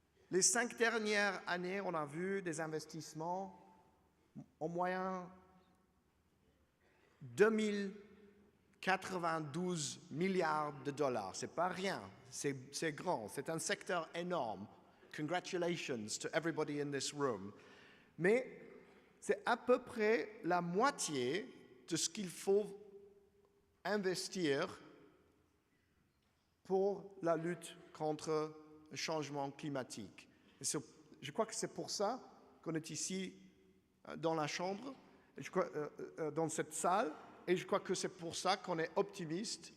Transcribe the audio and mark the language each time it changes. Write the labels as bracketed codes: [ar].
[fr] Les 5 dernières années, on a vu des investissements en moyenne 2092 milliards de dollars. Ce n'est pas rien, c'est grand, c'est un secteur énorme. [en] Congratulations to everybody in this room. [fr] Mais c'est à peu près la moitié de ce qu'il faut investir pour la lutte contre le changement climatique. Je crois que c'est pour ça qu'on est ici dans la chambre, dans cette salle, et je crois que c'est pour ça qu'on est optimiste.